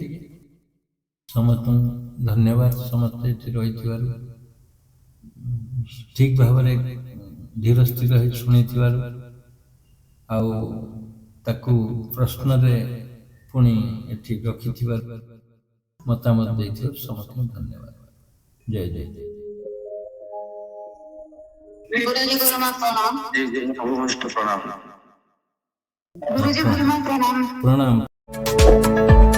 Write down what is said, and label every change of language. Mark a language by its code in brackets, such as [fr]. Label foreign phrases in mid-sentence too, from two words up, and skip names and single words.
[or] ସମସ୍ତଙ୍କୁ ଧନ୍ୟବାଦ, ସମସ୍ତେ ଏଠି ରହିଥିବାରୁ, ଠିକ ଭାବରେ ଧୀର ସ୍ଥିର ହେଇ ଶୁଣିଥିବାରୁ, ଆଉ ତାକୁ ପ୍ରଶ୍ନରେ ପୁଣି ଏଠି ରଖିଥିବାରୁ, ମତାମତ ଦେଇଥିବାରୁ ସମସ୍ତଙ୍କୁ ଧନ୍ୟବାଦ। ଜୟ ଜୟ ଜୟ। [hi] गुरुजी गुरुमा प्रणाम। प्रणाम। गुरुजी गुरुमा प्रणाम। प्रणाम।